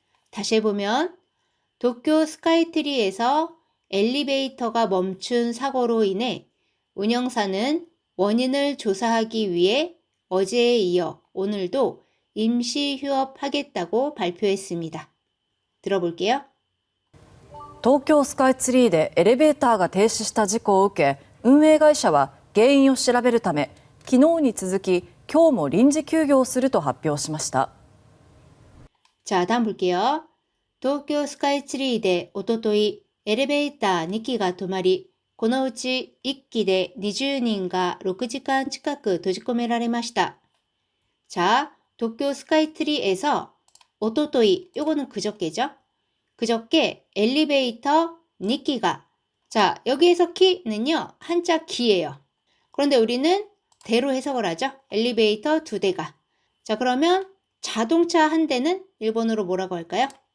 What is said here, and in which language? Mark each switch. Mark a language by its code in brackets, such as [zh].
[ko] 다시 해보면 도쿄 스카이트리에서 엘리베이터가 멈춘 사고로 인해 운영사는 원인을 조사하기 위해 어제에 이어 오늘도 임시 휴업하겠다고 발표했습니다. 들어볼게요. [ja] 東京スカイツリーでエレベーターが停止した事故を受け、運営会社は原因を調べるため、昨日に続き今日も臨時休業すると発表しました。 [ko] 자, 다음 볼게요. 도쿄 스카이트리 대 [ja] おととい 엘리베이터 2機が止まり、このうち1機で20人が6時間近く閉じ込められました。 [ko] 자, 도쿄 스카이트리에서 おととい 요거는 그저께죠? 그저께 엘리베이터 2기가 자, 여기에서 키는요. 한자 기예요. 그런데 우리는 대로 해석을 하죠. 엘리베이터 2대가. 자, 그러면 자동차 한 대는 일본어로 뭐라고 할까요?